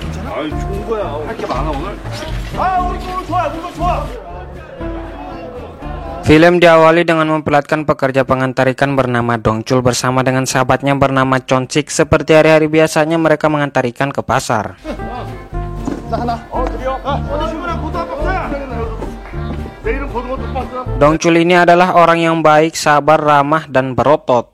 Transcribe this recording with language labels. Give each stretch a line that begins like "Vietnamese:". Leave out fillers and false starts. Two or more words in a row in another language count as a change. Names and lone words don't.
Korean: 아이 좋은 거야. 할 게 많아 오늘. 아 우리 거 좋아, 우리 거 좋아.
Indonesian: Film diawali dengan memperlihatkan pekerja pengantar ikan bernama Dongchul bersama dengan sahabatnya bernama Chonsik. Seperti hari-hari biasanya mereka mengantar ikan ke pasar. Dongchul ini adalah orang yang baik, sabar, ramah, dan berotot.